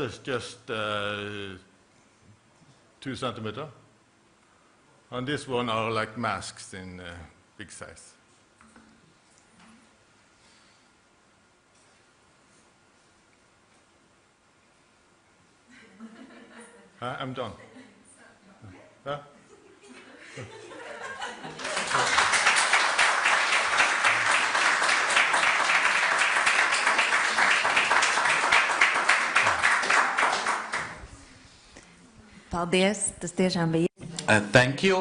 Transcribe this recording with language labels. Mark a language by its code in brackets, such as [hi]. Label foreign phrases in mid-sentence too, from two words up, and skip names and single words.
[en] It's just 2 centimeters. And this one are like masks in big size. I'm done. Huh? [lv] Paldies, tas tiešām bija. [en] Thank you.